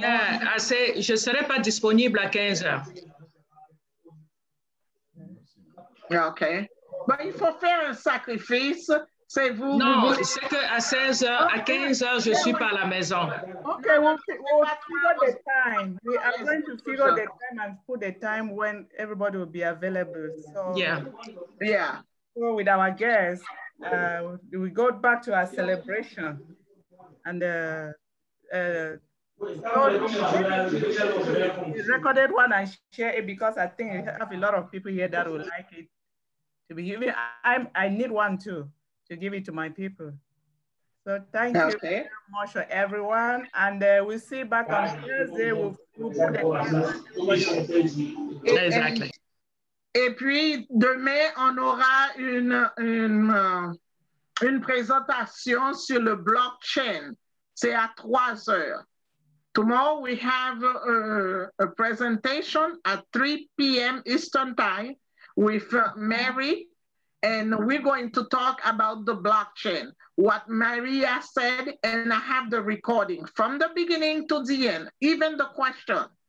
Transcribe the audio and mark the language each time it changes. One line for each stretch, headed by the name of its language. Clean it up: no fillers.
French: Yeah, je ne serai pas disponible à 15 heures. OK. Mais il faut faire un sacrifice. C'est vous. Non, c'est qu'à 16 heures, à 15 heures, je suis pas à la maison.
English: Okay, we'll figure the time. We are going to figure the time and put the time when everybody will be available. So yeah. So with our guests, we go back to our celebration, and the recorded one and share it because I think we have a lot of people here that would like it to be given. I need one too to give it to my people. So thank you very much for everyone, and we'll see you back on Thursday. We'll put the Exactly.
French: Et puis, demain, on aura une présentation sur le blockchain. C'est à 3 heures.
English: Tomorrow, we have a presentation at 3 p.m. Eastern Time with Mary, and we're going to talk about the blockchain, what Maria said, and I have the recording from the beginning to the end, even the question.